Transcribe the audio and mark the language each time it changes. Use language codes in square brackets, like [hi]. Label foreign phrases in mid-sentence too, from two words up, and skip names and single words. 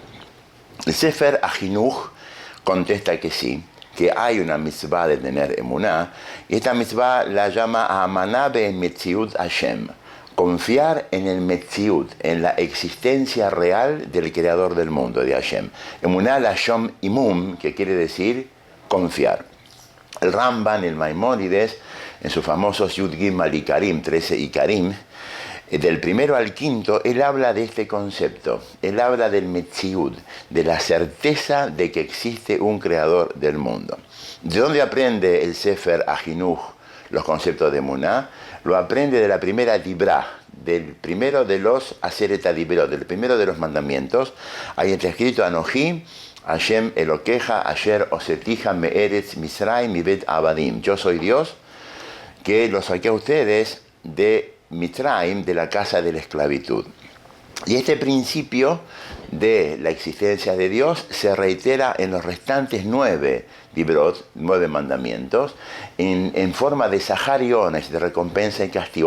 [es] El Sefer Ajinuj contesta que sí, que hay una mitzvah de tener emuná, y esta mitzvah la llama [he] אמונה במציאות השם, [es] confiar en el metziut, en la existencia real del creador del mundo, de Hashem. [he] אמונה לשון אימון, [es] que quiere decir confiar. El Ramban, el Maimónides, en sus famosos [he] י"ג עיקרים, [es] 13 Ikarim, del primero al quinto, él habla de este concepto. Él habla del metziut, de la certeza de que existe un creador del mundo. ¿De dónde aprende el Sefer Ajinuj los conceptos de emuná? Lo aprende de la primera Dibrá, del primero de los [he] עשרת הדברות, [es] del primero de los mandamientos. Ahí está escrito [he] אנכי השם אלקיך אשר הוצאתיך מארץ מצרים מבית עבדים. [es] Yo soy Dios que los saqué a ustedes de Mitzrayim, de la casa de la esclavitud. Y este principio de la existencia de Dios se reitera en los restantes 9 Dibrot, 9 mandamientos, en forma de Sahar y Onesh, de recompensa y castigo.